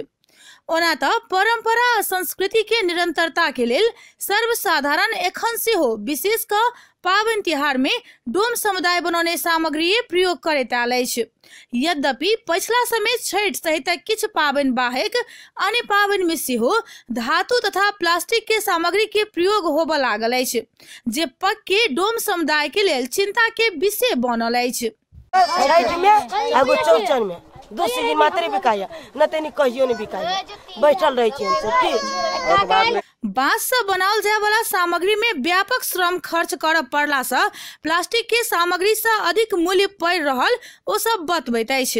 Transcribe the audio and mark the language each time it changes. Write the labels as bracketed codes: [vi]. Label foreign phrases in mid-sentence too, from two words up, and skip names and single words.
[mai] ओना त परंपरा आ संस्कृति के निरंतरता के लेल सर्वसाधारण एखन सेहो विशेष क पावन तिहार में डोम समुदाय बनौने सामग्री प्रयोग करैत आयल अछि। यद्यपि पछिला समय छठ सहित किछु पावन बाहेक अन्य पावन में सेहो धातु तथा प्लास्टिक के सामग्री के प्रयोग होब लागल अछि, जे पक्के डोम समुदाय के लेल चिंता के विषय बनल अछि। छठ में एगो चौचन में दूसरी दिन मात्र बिकाया न तनी कहियो नहीं बिकाया, बैठल रही छी हम सब की। बांस से बनाल जाय वाला सामग्री में व्यापक श्रम खर्च कर पड़ला से प्लास्टिक के सामग्री से अधिक मूल्य पड़ रहल ओ सब बतबैत अछि।